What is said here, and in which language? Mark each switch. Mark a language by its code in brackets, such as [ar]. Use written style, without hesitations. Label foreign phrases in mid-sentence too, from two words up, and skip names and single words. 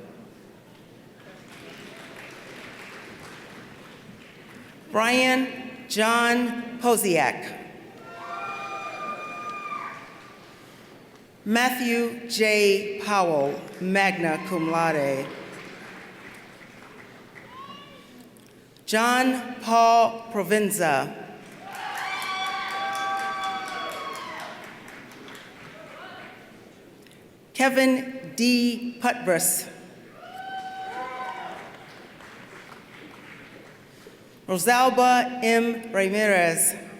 [en] Brian John Posiak. Matthew J. Powell, [la] magna cum laude. [en] John Paul Provenza. Kevin D. Putbris. Rosalba M. Ramirez.